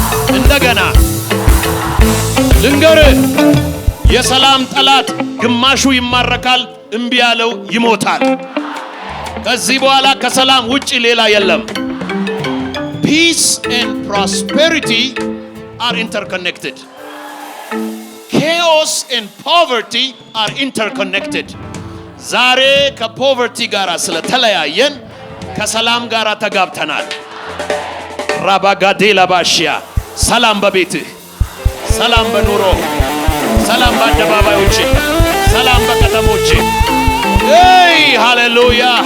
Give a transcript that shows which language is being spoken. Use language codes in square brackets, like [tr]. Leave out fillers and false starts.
[am] እንደገና ልንገርህ፣ የሰላም ጠላት ግማሹ ይማረካል፣ እምቢ ያለው ይሞታል። ከዚህ በኋላ ከሰላም ውጪ ሌላ የለም። [en] Peace and prosperity are interconnected. Chaos and poverty are interconnected. [am] ዛሬ ከፖቨርቲ ጋር ስለተለያየን ከሰላም ጋር ተጋብተናል። ራባጋዴላ ባሽያ ሰላም በቤትህ፣ ሰላም በኑሮ፣ ሰላም በአደባባዮች፣ ሰላም በከተሞች። ሄይ ሃሌሉያ!